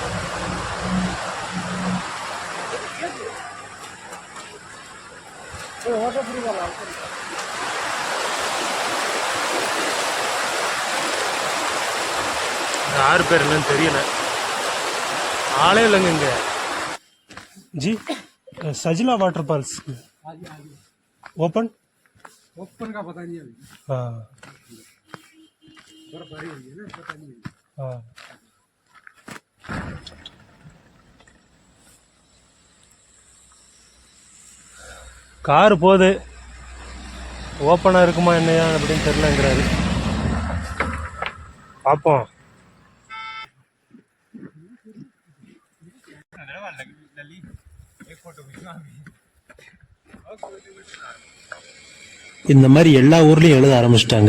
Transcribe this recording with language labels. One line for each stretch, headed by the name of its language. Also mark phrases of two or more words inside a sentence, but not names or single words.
Tamil: யாரு பேர் என்னன்னு தெரியல, ஆளே இல்லைங்க இங்க.
Hindi: जी सजिला वाटर फॉल्स ओपन का पता नहीं अभी। हाँ बर्फबारी हुई है ना, पता नहीं है।
Tamil: हाँ கார் போகுது, ஓப்பனாக இருக்குமா என்னையா அப்படின்னு தெரியலங்கிறாரு. பார்ப்போம். இந்த மாதிரி எல்லா ஊர்லேயும் எழுத ஆரம்பிச்சிட்டாங்க.